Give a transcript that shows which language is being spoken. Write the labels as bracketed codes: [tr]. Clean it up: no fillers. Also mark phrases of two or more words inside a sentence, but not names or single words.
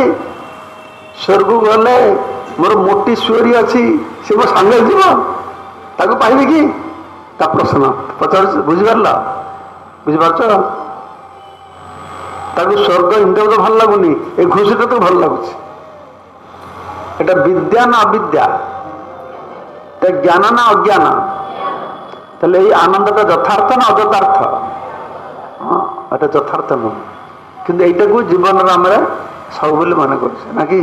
[or] ସ୍ୱର୍ଗକୁ ଗଲେ ମୋର ମୋଟି ସୁଅରୀ ଅଛି, ସେ ମୋ ସାଙ୍ଗରେ ଯିବ, ତାକୁ ପାଇବି କି? ତା ପ୍ରଶ୍ନ ପଚାରୁଛ, ବୁଝିପାରିଲ? ବୁଝିପାରୁଛ? ତାକୁ ସ୍ୱର୍ଗ ଇନ୍ଦ୍ରକୁ ତ ଭଲ ଲାଗୁନି, ଏ ଘୁଷୁରୀଟା ତ ଭଲ ଲାଗୁଛି। [bn] এটা বিদ্যা না অবিদ্যা, এটা জ্ঞান না অজ্ঞান? তাহলে এই আনন্দটা যথার্থ না অযথার্থ? এটা যথার্থ নয়, কিন্তু এইটাকে জীবনের আমরা সব বলে মনে করছে নাকি?